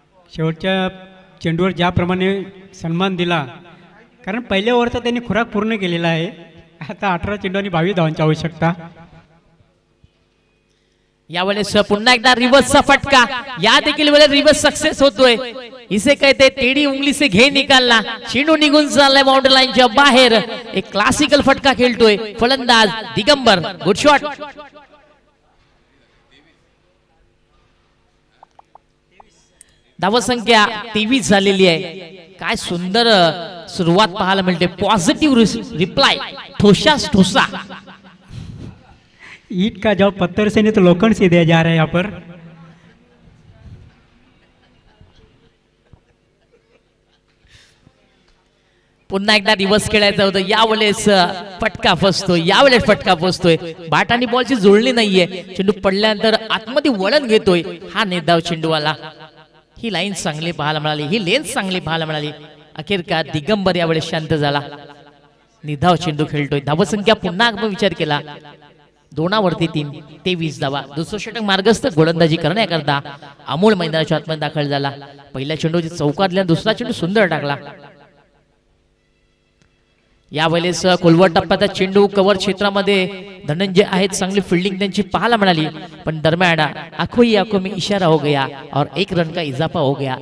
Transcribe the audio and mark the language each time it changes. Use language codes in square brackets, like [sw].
[mr] शेवटच्या चेंडूवर ज्याप्रमाणे सन्मान दिला, कारण पहिल्या ओव्हरचा त्यांनी खुराक पूर्ण केलेला आहे. आता 18 चेंडू आणि 22 धावांची आवश्यकता. यावेळेस पुन्हा एकदा रिवर्सचा फटका. या देखील वेळेस रिवर्स सक्सेस होतोय. [hi] इसे कहते टेढ़ी उंगली से घे निकालना. [mr] चेंडू निघून चाललाय बाउंड्री लाईनच्या बाहेर. एक क्लासिकल फटका खेळतोय फलंदाज दिगंबर. [en] Good shot. [mr] धावसंख्या 23 झालेली आहे. काय सुंदर सुरुवात पाहायला मिळते. Positive reply, ठोसास ठोसा. [hi] ईट का जवाब पत्थर से नहीं तो लोखंड से दिया जा रहा है यहाँ पर. [mr] पुन्हा एकदा रिवर्स खेळायचं होतं, यावेळेस फटका फसतोय, यावेळेस फटका फसतोय. बॅट आणि बॉलची जुळणी नाहीये. चेंडू पडल्यानंतर आतमध्ये वळण घेतोय हा निर्धाव चेंडूवाला. ही लाईन चांगली पाहायला मिळाली, ही लेन्स चांगली पाहायला मिळाली. अखेर का दिगंबर यावेळेस शांत झाला. निधाव चेंडू खेळतोय. धावसंख्या पुन्हा आपण विचार केला 2वरती 3, 23 धावा. दुसरं षटक मार्गस्थ गोलंदाजी करण्याकरता अमोल मैदानाच्या आतमध्ये दाखल झाला. पहिल्या चेंडूची चौकातल्या दुसरा चेंडू सुंदर टाकला. यावेळेस कोलवट टप्प्याचा चेंडू कव्हर क्षेत्रामध्ये धनंजय आहेत, चांगली फिल्डिंग त्यांची पाहायला मिळाली. पण दरम्यान [hi] आखो ही आखो में इशारा हो गया और 1 रन का इजाफा हो गया.